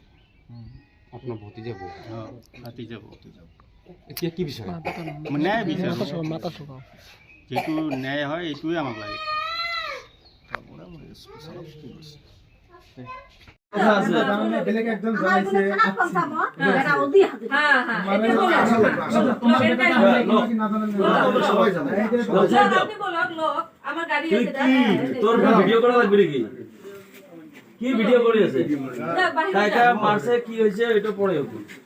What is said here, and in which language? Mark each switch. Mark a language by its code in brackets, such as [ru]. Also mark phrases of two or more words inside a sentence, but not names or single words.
[as] আপোনাৰ ভতিজা বৌ। ভাতি যাব। এতিয়া কি বিচাৰে? মই ন্যায় বিচাৰোঁ, যিটো ন্যায় হয় এইটোৱে আমাক লাগে। বেলেগ একজন জনাইছে [bn] তোর ভিডিও করা লাগবে নাকি? কি ভিডিও করে আছে? কাইকা মারছে কি হয়েছে এটা পড়ে হোক।